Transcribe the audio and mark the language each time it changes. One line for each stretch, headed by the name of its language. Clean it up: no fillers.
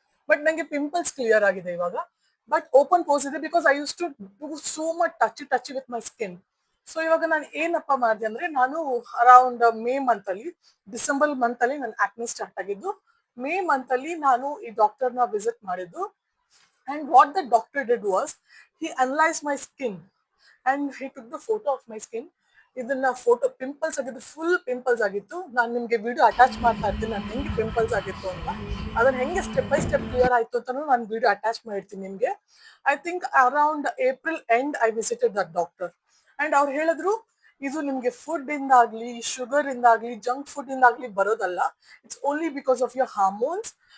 Kannada: But ನಂಗೆ pimples clear ಆಗಿದೆ ಇವಾಗ, ಬಟ್ ಓಪನ್ ಪೋರ್ಸ್ ಇದೆ
English: Because I use to do so much touch with my skin.
Kannada: So ಇವಾಗ ನಾನು ಏನಪ್ಪ ಮಾಡಿದೆ ಅಂದ್ರೆ, ನಾನು ಅರೌಂಡ್ ಮೇ ಮಂತಲ್ಲಿ, ಡಿಸೆಂಬರ್ ಮಂತಲ್ಲಿ ನನ್ನ ಆಕ್ನೆ ಸ್ಟಾರ್ಟ್ ಆಗಿದ್ದು. ಮೇ ಮಂತಲ್ಲಿ ನಾನು ಈ ಡಾಕ್ಟರ್ನ ವಿಸಿಟ್ ಮಾಡಿದ್ದು.
English: And what the doctor did was, he analyzed my skin and he took the photo of my skin.
Kannada: ಇದನ್ನ ಫೋಟೋ ಪಿಂಪಲ್ಸ್ ಆಗಿದ್ದು, ಫುಲ್ ಪಿಂಪಲ್ಸ್ ಆಗಿತ್ತು. ನಾನು ನಿಮ್ಗೆ ವಿಡಿಯೋ ಅಟ್ಯಾಚ್ ಮಾಡ್ತಾ ಇರ್ತೀನಿ ನಾನು ಹೆಂಗೆ ಪಿಂಪಲ್ಸ್ ಆಗಿತ್ತು ಅಂತ. ಅದನ್ನ ಹೆಂಗೆ ಸ್ಟೆಪ್ ಬೈ ಸ್ಟೆಪ್ ಕ್ಲಿಯರ್ ಆಯ್ತು ಅಂತಾನು ನಾನು ವಿಡಿಯೋ ಅಟ್ಯಾಚ್ ಮಾಡಿರ್ತೀನಿ ನಿಮ್ಗೆ.
English: I think around April end I visited that doctor. And
Kannada: ಅವ್ರು ಹೇಳಿದ್ರು, ಇದು ನಿಮ್ಗೆ food ಇಂದಾಗ್ಲಿ, sugar ಇಂದಾಗ್ಲಿ, junk food ಇಂದಾಗ್ಲಿ ಬರೋದಲ್ಲ,
English: It's only because of your hormones.